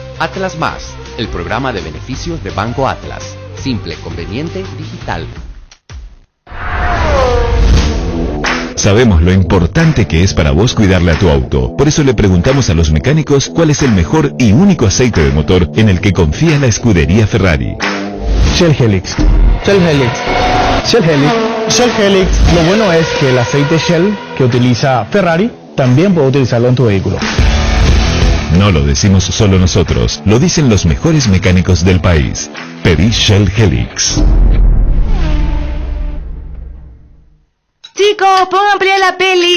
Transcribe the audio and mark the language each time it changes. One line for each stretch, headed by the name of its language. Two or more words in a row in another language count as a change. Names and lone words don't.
Spanish: Atlas Más, el programa de beneficios de Banco Atlas. Simple, conveniente, digital. Sabemos lo importante que es para vos cuidarle a tu auto. Por eso le preguntamos a los mecánicos cuál es el mejor y único aceite de motor en el que confía la escudería Ferrari. Shell Helix. Shell Helix. Shell Helix. Shell Helix. Lo bueno es que el aceite Shell que utiliza Ferrari también puede utilizarlo en tu vehículo. No lo decimos solo nosotros, lo dicen los mejores mecánicos del país. Pedí Shell Helix. Chicos, pongan play a la peli.